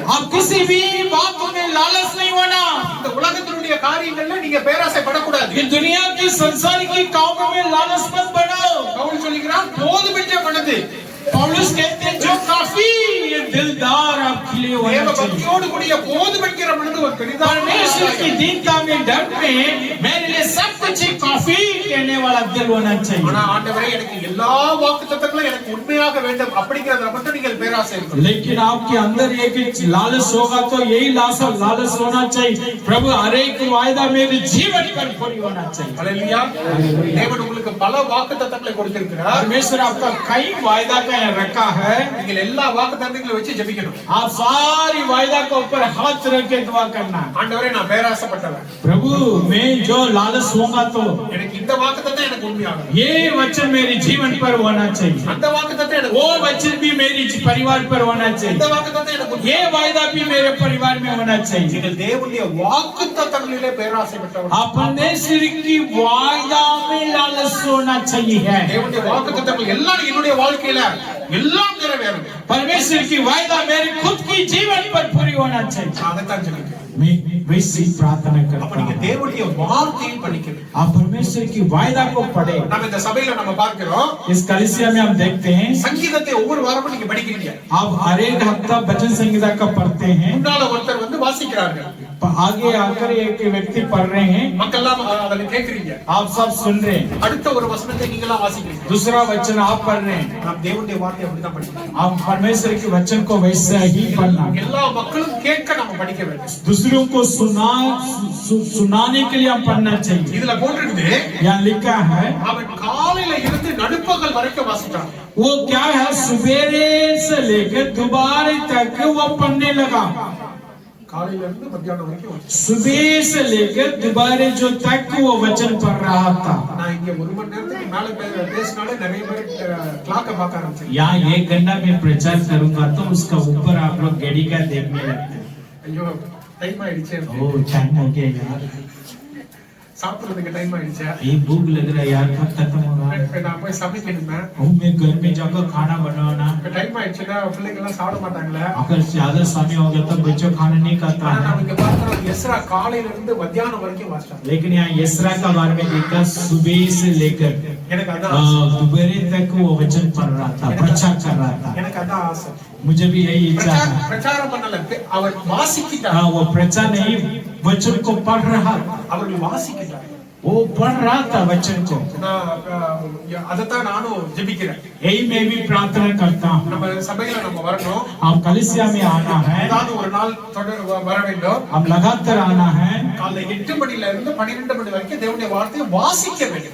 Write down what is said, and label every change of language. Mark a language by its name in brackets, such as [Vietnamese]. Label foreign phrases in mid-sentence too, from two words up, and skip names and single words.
[Hindi] आप किसी भी बात में लालच नहीं होना। [Tamil] இந்த உலகத்தினுடைய காரியங்கள்ல நீங்க பேராசைப்படக்கூடாது. [Hindi] ये दुनिया की संसार की कामों में लालच मत बढ़ाओ। [Tamil] பவுல் சொல்கிறார் போதும் என்ற மனது. [Hindi] पौलुस कहते हैं जो काफी ये दिलदार आपके लिए [Tamil] தேவ [Hindi] होना चाहिए। [Tamil] பக்தியோடு கூடிய போதும் என்கிற மனது ஒரு பெரிதான [Hindi] परमेश्वर की दीनता में डर में मेरे लिए सब कुछ ही काफी कहने वाला दिल होना चाहिए। [Tamil] ஆனா ஆண்டவரே எனக்கு எல்லா வாக்குத்தத்தங்களும் எனக்கு உண்மையாக வேண்டும் அப்படிங்கறத மட்டும் நீங்கள் பேராசை இருக்கணும். [Hindi] लेकिन आपके अंदर एक लालच होगा तो यही लालच होना चाहिए, प्रभु हर एक वायदा मेरे जीवन पर पूरी होना चाहिए। [Tamil] ஹல்லேலூயா. தேவன் உங்களுக்கு பல வாக்குத்தத்தங்களை கொடுத்திருக்கிறார். [Hindi] परमेश्वर आपका कई वायदा का रखा है। [Tamil] நீங்கள் எல்லா வாக்குத்தத்தங்களை வச்சு ஜெபிக்கணும். [Hindi] आप सारी वायदा के ऊपर हाथ रख के दुआ करना। [Tamil] ஆண்டவரே நான் பேராசைப்பட்டவன். [Hindi] प्रभु मैं जो लालच होगा तो [Tamil] எனக்கு இந்த வாக்குத்தத்தம் எனக்கு உண்மையாகும். [Hindi] ये वचन मेरे जीवन पर होना चाहिए, [Tamil] அந்த வாக்குத்தத்தம் எனக்கு [Hindi] वो वचन भी मेरे परिवार पर होना [Tamil] இந்த [Hindi] चाहिए, [Tamil] வாக்குத்தத்தம் எனக்கு [Hindi] ये वायदा भी मेरे परिवार में होना चाहिए। [Tamil] நீங்கள் தேவனுடைய வாக்குத்தத்தங்களிலே பேராசைப்பட்டவன். [Hindi] अपने सिर की वायदा में लालच होना चाहिए। [Tamil] தேவனுடைய வாக்குத்தத்தங்கள் எல்லாம் என்னுடைய வாழ்க்கையில எல்லாம் நிறைவேறும். [Hindi] परमेश्वर की वायदा मेरे खुद की जीवन पर पूरी होना चाहिए। [Tamil] அதைத்தான் ஜெபிக்கிறேன். [Hindi] मैं वैसी प्रार्थना [Tamil] அப்ப [Hindi] करता [Tamil] நீங்க [Hindi] हूँ। [Tamil] தேவனுடைய வார்த்தையை படிக்கணும். [Hindi] आप परमेश्वर की वायदा को पढ़े। [Tamil] நம்ம இந்த சபையில நம்ம பார்க்கிறோம் [Hindi] इस कलीसिया में हम देखते हैं [Tamil] சங்கீதத்தை ஒவ்வொரு வாரமும் நீங்க படிக்கிறீங்க. [Hindi] आप हर एक हफ्ता भजन संगीता का पढ़ते हैं। [Tamil] முன்னால ஒருத்தர் வந்து வாசிக்கிறார்கள். [Hindi] आगे आकर एक व्यक्ति पढ़ रहे हैं, [Tamil] மக்கள்லாம் அதை கேக்குறீங்க. [Hindi] आप सब सुन रहे हैं। [Tamil] அடுத்த ஒரு வசனத்தை நீங்களாம் வாசிக்கிறீங்க. [Hindi] दूसरा वचन आप पढ़ रहे हैं। [Tamil] நாம் தேவனுடைய வார்த்தையை அப்படிதான் படிக்கணும். [Hindi] आप परमेश्वर के वचन को वैसा ही पढ़ना। [Tamil] எல்லா மக்களும் கேட்க நம்ம படிக்க வேண்டும். [Hindi] दूसरों को सुनाने के लिए हम पढ़ना चाहिए। [Tamil] இதுல போட்டிருக்குது [Hindi] यहाँ लिखा है [Tamil] அவன் காலையில இருந்து நடுப்பகல் வரைக்கும் வாசிட்டான். [Hindi] वो क्या है, सवेरे से लेकर दोपहर तक वो पढ़ने लगा। [Tamil] காலையில இருந்து மத்தியானம் வரைக்கும் வாசிச்சான். [Hindi] सुबह से लेकर दोपहर जो तक वो वचन पढ़ रहा था। [Tamil] நான் இங்க 1 மணி நேரத்துக்கு மேல பேசினாலே நிறைய பேர் கிளாக்க பார்க்க ஆரம்பிச்சாங்க. [Hindi] यहाँ 1 घंटा में प्रचार करूंगा तो उसका ऊपर आप लोग घड़ी का देखने लगते हैं। [Tamil] ஐயோ டைம் ஆயிடுச்சு. [Hindi] ओ टाइम हो गया यार, [Tamil] சாப்பிடுறதுக்கு டைம் ஆயிடுச்சு. [Hindi] ये भूख लग रहा है यार, कब खत्म होगा? [Tamil] நான் போய் சமைக்கணுமே. [Hindi] मैं घर में जाकर खाना बनाना। [Tamil] டைம் ஆயிடுச்சுன்னா பிள்ளைங்க எல்லாம் சாப்பிட மாட்டாங்களே. [Hindi] अगर ज्यादा समय हो गया तो बच्चों खाना नहीं खाता [Tamil] ஆனா [Hindi] है। [Tamil] நம்ம இங்க பார்க்கிறோம் எஸ்ரா காலையில இருந்து மத்தியானம் வரைக்கும் வாசிச்சான். [Hindi] लेकिन यहाँ यस्रा का बारे में देखा, सुबह से लेकर [Tamil] எனக்கு அதான் [Hindi] दोपहर तक वो वचन पढ़ रहा था, प्रचार कर रहा था। [Tamil] எனக்கு அதான் ஆசை. [Hindi] मुझे भी यही इच्छा है। [Tamil] பிரச்சாரம் பண்ணல, அவர் வாசிக்கிட்டார். [Hindi] हाँ, वो प्रचार नहीं, वचन को पढ़ रहा था। [Tamil] அவர்கள் வாசிக்கிட்டார். [Hindi] वो पढ़ रहा था वचन को। [Tamil] அதைத்தான் நானும் ஜெபிக்கிறேன். [Hindi] यही मैं भी प्रार्थना करता हूँ। [Tamil] நம்ம சபையில நம்ம வரணும். [Hindi] हम कलीसिया में आना है, [Tamil] ஏதாவது ஒரு நாள் வர வேண்டும். [Hindi] हम लगातार आना है। [Tamil] காலை 8 மணில இருந்து 12 மணி வரைக்கும் தேவனுடைய வார்த்தையை வாசிக்க வேண்டும்.